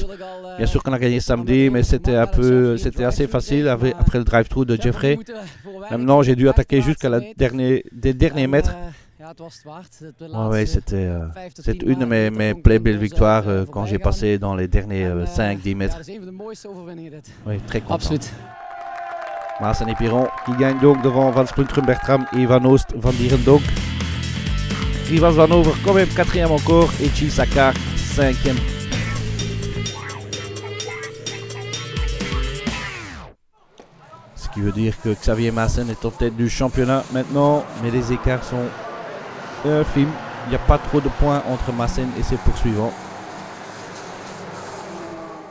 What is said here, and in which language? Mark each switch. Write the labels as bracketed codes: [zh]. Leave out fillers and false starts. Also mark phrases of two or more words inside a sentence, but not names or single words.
[fr] Bien sûr qu'on a gagné samedi, mais c'était assez facile après le drive-through de Jeffrey. Maintenant, j'ai dû attaquer jusqu'à des derniers mètres. Ouais, c'était une de mes plus belles victoires quand j'ai passé dans les derniers 5-10 mètres. Oui, très content. Absoluut. Maassen et Piron qui gagnent donc devant Van Splunteren, Bertram et Van Oost, Van Dierendonck. Rivas Van Over quand même 4e encore et Chisakar 5e. Ce qui veut dire que Xavier Maassen est en tête du championnat maintenant, mais les écarts sont infimes. Il n'y a pas trop de points entre Maassen et ses poursuivants.